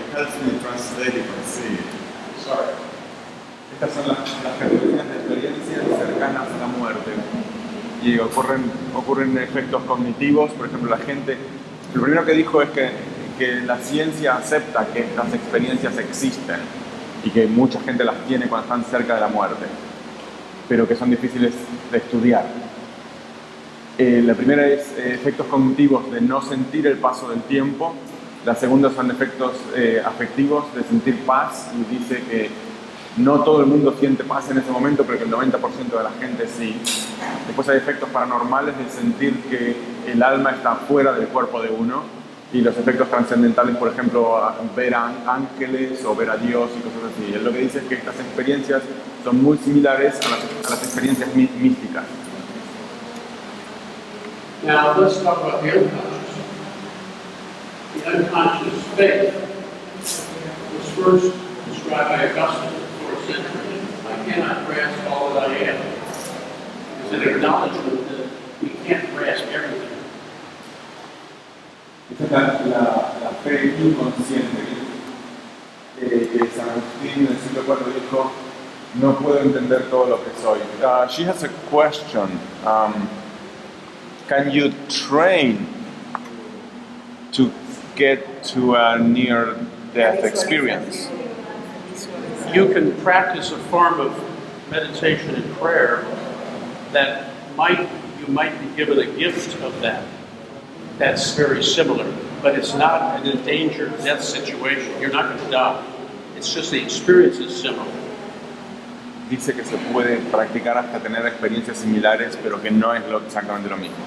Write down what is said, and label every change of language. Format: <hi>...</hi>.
<en>Helps me translate it and see it. Sorry.</en> <es>Estas son las categorías de experiencias cercanas a la muerte. Y ocurren efectos cognitivos. Por ejemplo, la gente, lo primero que dijo es que la ciencia acepta que estas experiencias existen y que mucha gente las tiene cuando están cerca de la muerte, pero que son difíciles de estudiar. La primera es efectos cognitivos de no sentir el paso del tiempo. La segunda son efectos afectivos de sentir paz, y dice que no todo el mundo siente paz en ese momento, pero que el 90% de la gente sí. Después hay efectos paranormales de sentir que el alma está fuera del cuerpo de uno, y los efectos trascendentales, por ejemplo, ver a ángeles o ver a Dios y cosas así. Él lo que dice es que estas experiencias son muy similares a las experiencias místicas.</es> <en>Now let's talk about the unconscious. The unconscious faith was first described by Augustine in the 4th century. I cannot grasp all that I am. It's an acknowledgement that we can't grasp everything.</en> <es>Esta es la fe inconsciente que San Agustín en el siglo IV dijo: no puedo entender todo lo que soy.</es> <en>She has a question. Can you train to get to a near-death experience? You can practice a form of meditation and prayer that you might be given a gift of that. That's very similar, but it's not an endangered death situation. You're not going to die. It's just the experience is similar.</en> <es>Dice que se puede practicar hasta tener experiencias similares, pero que no es exactamente lo mismo.</es>